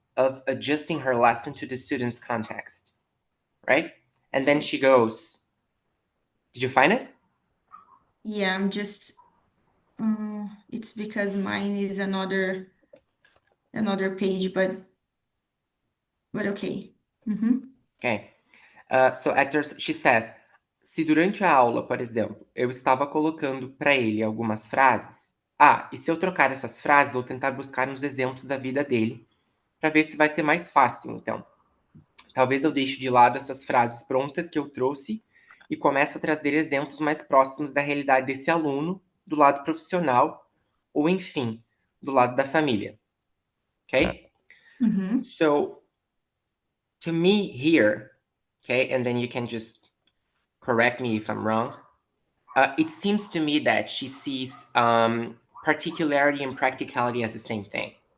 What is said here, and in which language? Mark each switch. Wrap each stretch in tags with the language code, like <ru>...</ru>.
<en>of adjusting her lesson to the student's context, right? And then she goes, did you find it? Yeah, I'm just, it's because mine is another page, but okay. Okay. So excerpt, she says,</en> <pt>se durante a aula, por exemplo, eu estava colocando para ele algumas frases, e se eu trocar essas frases, vou tentar buscar uns exemplos da vida dele, para ver se vai ser mais fácil, então. Talvez eu deixe de lado essas frases prontas que eu trouxe e comece a trazer exemplos mais próximos da realidade desse aluno, do lado profissional, ou enfim, do lado da família. Okay?</pt> <en>So, to me here, okay, and then you can just correct me if I'm wrong, it seems to me that she sees particularity and practicality as the same thing.</en>